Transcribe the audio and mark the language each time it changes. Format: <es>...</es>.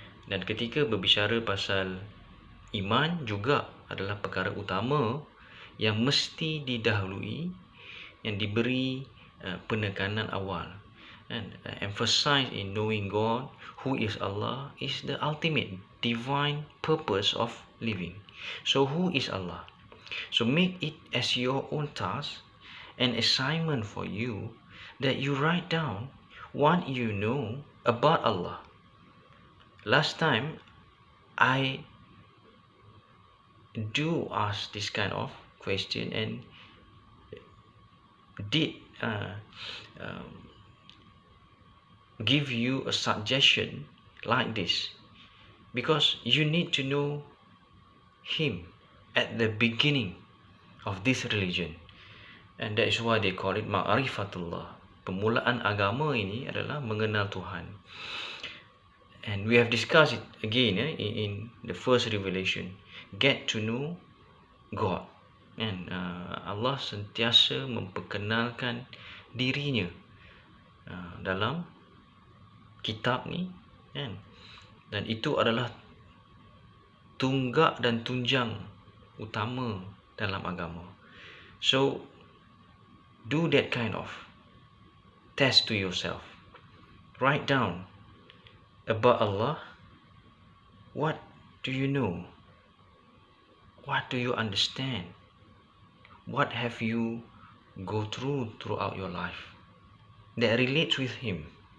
<ms>Dan ketika berbicara pasal iman juga adalah perkara utama yang mesti didahului, yang diberi penekanan awal.</ms> <en>And emphasize in knowing God, who is Allah, is the ultimate divine purpose of living. So who is Allah? So make it as your own task and assignment for you that you write down what you know about Allah. Last time I do ask this kind of question and did give you a suggestion like this, because you need to know Him at the beginning of this religion, and that is why they call it Ma'rifatullah.</en> <ms>Permulaan agama ini adalah mengenal Tuhan.</ms> <en>And we have discussed it again in the first revelation, get to know God.</en> <ms>And Allah sentiasa memperkenalkan dirinya dalam kitab ni, kan? Dan itu adalah tunggak dan tunjang utama dalam agama.</ms> <en>So do that kind of test to yourself. Write down about Allah. What do you know? What do you understand? What have you go throughout your life that relates with Him?</en>